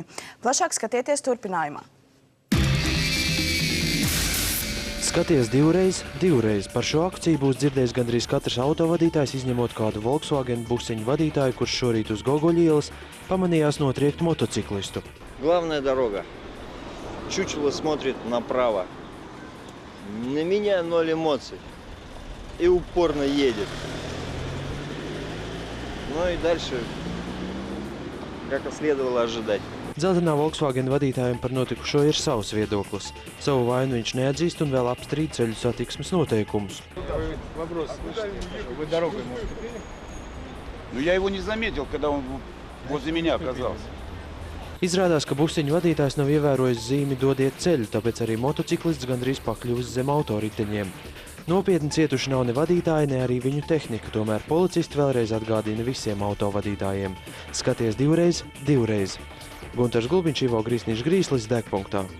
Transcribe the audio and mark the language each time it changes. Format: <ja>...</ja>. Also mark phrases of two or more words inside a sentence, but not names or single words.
<lv>Plašāk skatieties turpinājumā. Skaties divreiz, divreiz. Par šo akciju būs dzirdējis gandrīz katrs autovadītājs, izņemot kādu Volkswagen busiņu vadītāju, kurš šorīt uz Gogoļu ielas pamanījās notriekt motociklistu.</lv> <ru>Главная дорога. Чучело смотрит направо. На меня 0 эмоций. И упорно едет. Ну и дальше, как и следовало ожидать.</ru> <lv>Dzeltenā Volkswagen vadītājiem par notikušo ir savs viedoklis. Savu vainu viņš neatzīst un vēl apstrīd ceļu satiksmes noteikumus.</lv> <ru>Я его не заметил, когда он возле меня оказался.</ru> <lv>Izrādās, ka busiņu vadītājs nav ievērojis zīmi dodiet ceļu, tāpēc arī motociklists gandrīz pakļuvis zem autoriteņiem. Nopietni cietuši nav ne vadītāji, ne arī viņu tehnika, tomēr policisti vēlreiz atgādina visiem autovadītājiem. Skaties divreiz, divreiz. Guntars Gulbiņš, Ivo Grīsniņš-Grīslis, Degpunktā.</lv>